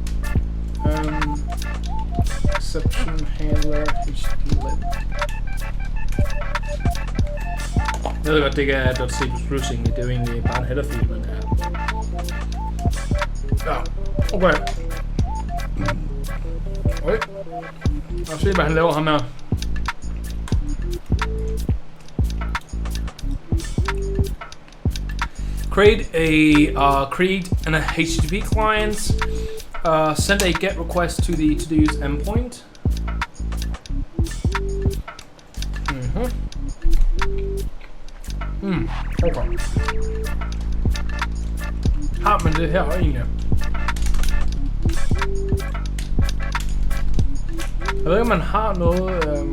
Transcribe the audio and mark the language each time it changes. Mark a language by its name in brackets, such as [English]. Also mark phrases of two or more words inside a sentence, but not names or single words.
[English] Exception handler HTML. [Danish] Jeg ved godt, det ikke er .c++ egentlig. Det er jo egentlig bare en header-fil, men ja. Ja, okay. Okay. Lad os se, hvad han laver ham her. [English] Create an HTTP client. Send a GET request to the to-dos endpoint. [Danish] Okay. Har man det her egentlig? Jeg ved ikke, om man har noget...